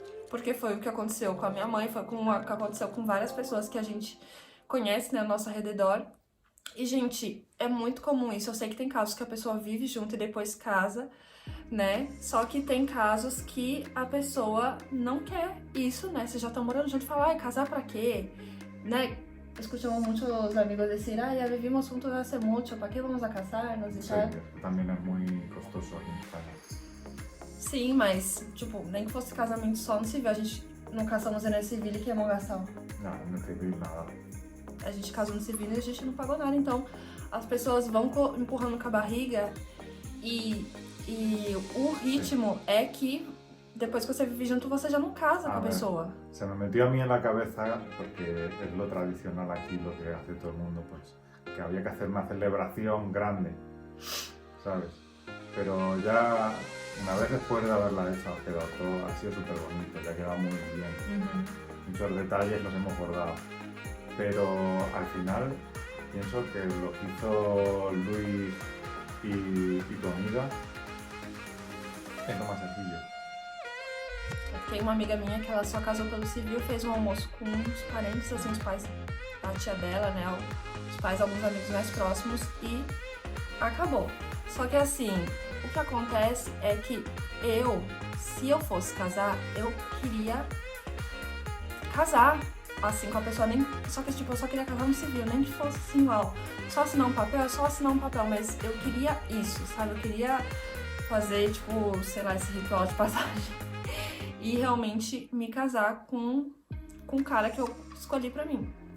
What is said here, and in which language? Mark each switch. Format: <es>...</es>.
<pt>Porque foi o que aconteceu com a minha mãe, foi o que aconteceu com várias pessoas que a gente conhece, né, ao nosso redor. E, gente, é muito comum isso. Eu sei que tem casos que a pessoa vive junto e depois casa, né? Só que tem casos que a pessoa não quer isso, né? Vocês já estão morando junto e falam, casar pra quê? Né?</pt> <es>Escuchamos muchos amigos decir, ya vivimos juntos hace mucho, ¿para qué vamos a casarnos? Sí, también es muy costoso aquí en España.</es> <pt>Sim, mas, tipo, nem que fosse casamento só no civil, a gente não casamos no civil e queimou gastão. Não, no civil nada. A gente casou no civil e a gente não pagou nada, então as pessoas vão empurrando com a barriga e o ritmo é que depois que você vive junto, você já não casa com a pessoa.</pt> <es>Se me metió a mí en la cabeza, porque es lo tradicional aquí, lo que hace todo el mundo, pues, que había que hacer una celebración grande, ¿sabes? Pero ya, una vez después de haberla hecho, ha quedado todo, ha sido súper bonito, ya ha quedado muy bien. Muchos detalles los hemos bordado. Pero al final, pienso que lo que hizo Luis y tu amiga es lo más sencillo.</es> <pt>Tem uma amiga minha que ela só casou pelo civil, fez um almoço com os parentes, assim, os pais, a tia dela, né, os pais, alguns amigos mais próximos e acabou. Só que assim, o que acontece é que se eu fosse casar, eu queria casar, assim, com a pessoa, nem, só que tipo, eu só queria casar no civil, nem que fosse assim, igual, só assinar um papel, mas eu queria isso, sabe, eu queria fazer, tipo, sei lá, esse ritual de passagem e realmente me casar com o cara que eu escolhi pra mim.</pt>